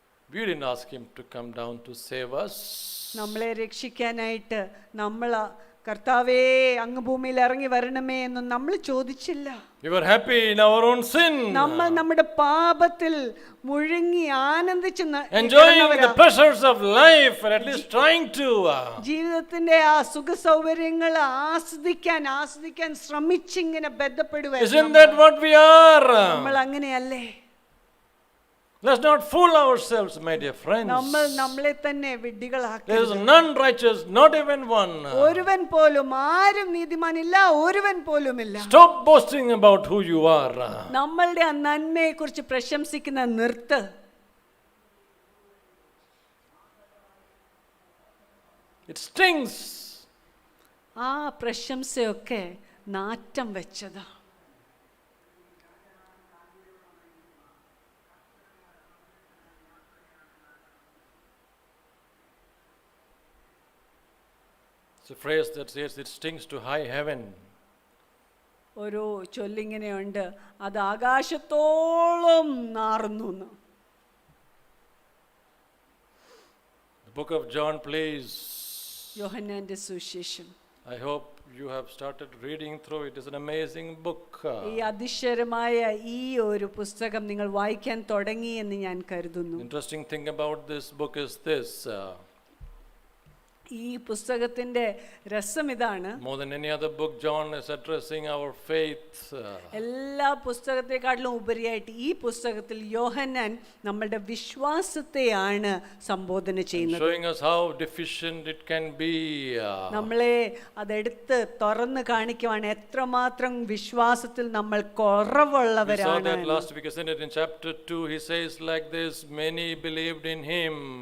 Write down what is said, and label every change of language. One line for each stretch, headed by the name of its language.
English: We didn't ask him to come down to save us.
Malayalam: നമ്മളെ രക്ഷിക്കാനായിട്ട് കർത്താവേ അങ്ങ് ഭൂമിയിൽ ഇറങ്ങി വരണമേ എന്ന് നമ്മൾ ചോദിച്ചില്ല.
English: We were happy in our own sin.
Malayalam: നമ്മൾ നമ്മുടെ പാപത്തിൽ മുഴുങ്ങി ആനന്ദിച്ച്
English: enjoying the pleasures of life, or at least trying to.
Malayalam: ജീവിതത്തിന്റെ ആ സുഖ സൗകര്യങ്ങൾ ആസ്വദിക്കാൻ ശ്രമിച്ചിങ്ങനെ ബന്ധപ്പെടുക.
English: Isn't that what we are?
Malayalam: നമ്മൾ അങ്ങനെയല്ലേ?
English: Let's not fool ourselves, my dear friends.
Malayalam: നമ്മൾ നമ്മളെ തന്നെ വിഡ്ഢികളാക്കരുത്.
English: There is none righteous, not even one.
Malayalam: ഒരുവൻ പോലും, ആരും നീതിമാനില്ല, ഒരുവൻ പോലുമില്ല.
English: Stop boasting about who you are.
Malayalam: നമ്മളുടെ ആ നന്മയെ കുറിച്ച് പ്രശംസിക്കുന്ന നിർത്ത്.
English: It stings.
Malayalam: ആ പ്രശംസയൊക്കെ നാറ്റം വെച്ചതാ.
English: It's a phrase that says it stings to high heaven.
Malayalam: ഒരു ചൊല്ലിങ്ങനെയുണ്ട്, അത് ആകാശത്തോളം നാറുന്നു.
English: The book of John, please.
Malayalam: യോഹന്നാന്റെ സുവിശേഷം.
English: I hope you have started reading through it. It's an amazing book.
Malayalam: ഈ അതിശയമായ ഈ ഒരു പുസ്തകം നിങ്ങൾ വായിക്കാൻ തുടങ്ങി എന്ന് ഞാൻ കരുതുന്നു.
English: Interesting thing about this book is this.
Malayalam: ഈ പുസ്തകത്തിന്റെ രസം ഇതാണ്.
English: More than any other book, John is addressing our faith.
Malayalam: എല്ലാ പുസ്തകത്തെക്കാട്ടിലും ഉപരിയായിട്ട് ഈ പുസ്തകത്തിൽ യോഹന്നാൻ നമ്മുടെ വിശ്വാസത്തെയാണ് സംബോധന ചെയ്യുന്നത്.
English: Showing us how deficient it can be.
Malayalam: നമ്മളെ അതെടുത്ത് തുറന്ന് കാണിക്കുവാണ് എത്രമാത്രം വിശ്വാസത്തിൽ നമ്മൾ കുറവുള്ളവരാണ്.
English: We saw that last week, isn't it? In chapter 2, he says like this, many believed in him.